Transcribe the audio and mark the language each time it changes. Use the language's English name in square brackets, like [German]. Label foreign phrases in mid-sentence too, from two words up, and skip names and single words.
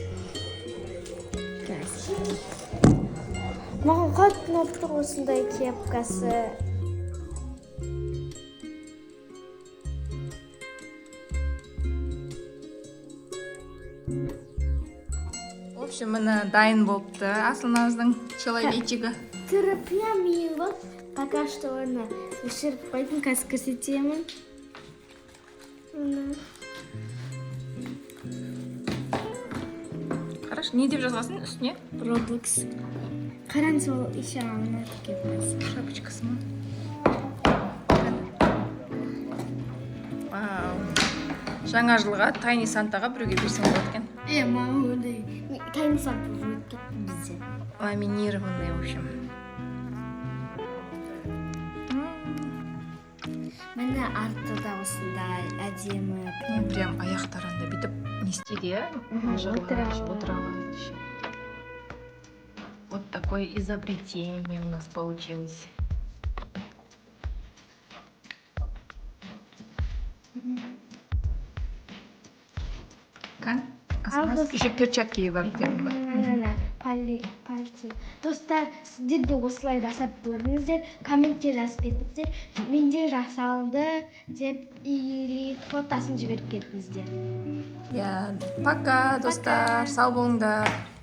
[Kazakh] Маған қатты ұнап тұр осындай кепкасы. [Russian] В общем, [Kazakh] міне дайын болыпты Асланамыздың человечигі. Түрі [Russian] прям мило. Пока что [Kazakh] оны өшіріп қойдым, қазір көрсетемін. Хорошо, не деп жазғасын үстіне? Roblox. Қараңыз, ол еще алынады кепкасы. Шапочкасы ма? Вау. Жаңа жылға Тайни Сантаға біреуге берсең болады екен. Мама ондай Тайни Санта болып кетті бізде. [Russian] Ламинированный, в общем. [Kazakh] Міне Міне арты да осындай әдемі. Прям аяқтарында бүйтіп не істейді, иә? Отыра Отыра алады. [Russian] Вот такое изобретение у нас получилось. Kan? [Kazakh] Алдысы. Еще перчатки бар екен ғой. [Russian] Пальцы. [Kazakh] Достар, сіздер де осылай жасап көріңіздер, комментте жазып кетіңіздер. Менде жасалды деп или фотосын жіберіп кетіңіздер. [Russian] Я, пока, [Kazakh] достар, сау болыңдар.